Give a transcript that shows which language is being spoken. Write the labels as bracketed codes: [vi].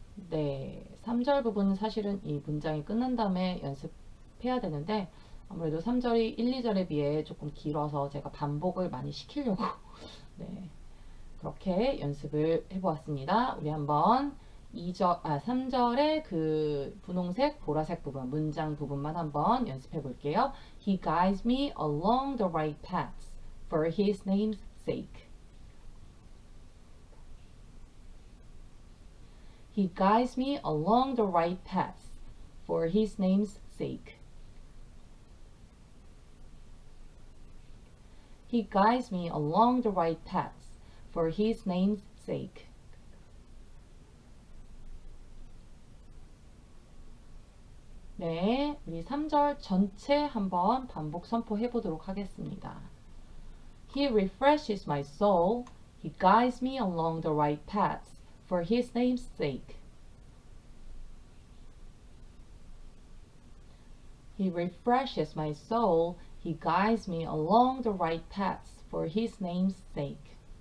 [ko] 네, 3절 부분은 사실은 이 문장이 끝난 다음에 연습해야 되는데 아무래도 3절이 1, 2절에 비해 조금 길어서 제가 반복을 많이 시키려고 네, 그렇게 연습을 해보았습니다. 우리 한번 3절의 그 분홍색, 보라색 부분, 문장 부분만 한번 연습해 볼게요. [en] He guides me along the right paths for his name's sake. He guides me along the right paths for his name's sake. He guides me along the right paths for his name's sake. [ko] 네, 우리 3절 전체 한번 반복 선포해 보도록 하겠습니다. [en] He refreshes my soul. He guides me along the right paths for his name's sake. He refreshes my soul. He guides me along the right paths for his name's sake.